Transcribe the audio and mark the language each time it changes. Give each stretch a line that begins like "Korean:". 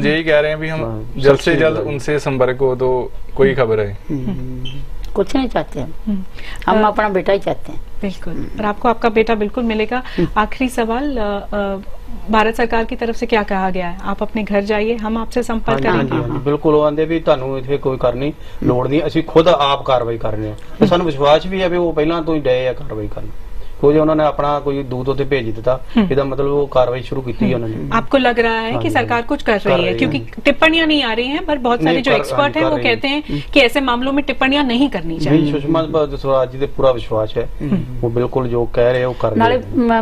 Hindi: हम यही कह रहे हैं भी हम जल्द से जल्द उनसे संपर्क हो तो कोई खबर है। कुछ नहीं चाहते हम अपना बेटा ही चाहते हैं। बिल्कुल, और आपको आपका बेटा बिल्कुल मिलेगा। आखिरी सवाल, भारत सरकार की तरफ से क्या कहा गया है? आप अपने घर जाइए, हम आपसे संपर्क करेंगे।
Punjabi: बिल्कुल, वो आंदे भी ਤੁਹਾਨੂੰ ਇੱਥੇ ਕੋਈ ਕਰਨੀ ਲੋੜ ਨਹੀਂ, ਅਸੀਂ ਖੁਦ ਆਪ ਕਾਰਵਾਈ ਕਰਨੇ ਆ, ਤੇ ਸਾਨੂੰ ਵਿਸ਼ਵਾਸ ਵੀ ਹੈ ਵੀ ਉਹ ਪਹਿਲਾਂ ਤੋਂ ਹੀ ਡਏ ਆ ਕਾਰਵਾਈ ਕਰਨ।
Hindi: कोई उन्होंने अपना कोई दूत उसे भेज दिता, इसका मतलब वो कार्रवाई शुरू की थी उन्होंने। आपको लग रहा है कि सरकार कुछ कर रही है? क्योंकि टिप्पणियां नहीं आ रही हैं, पर बहुत सारे जो एक्सपर्ट हैं वो कहते हैं कि ऐसे मामलों में टिप्पणियां नहीं करनी चाहिए। सुषमा स्वराज जी पे पूरा विश्वास है, वो बिल्कुल जो कह रहे हैं वो कर रहे हैं।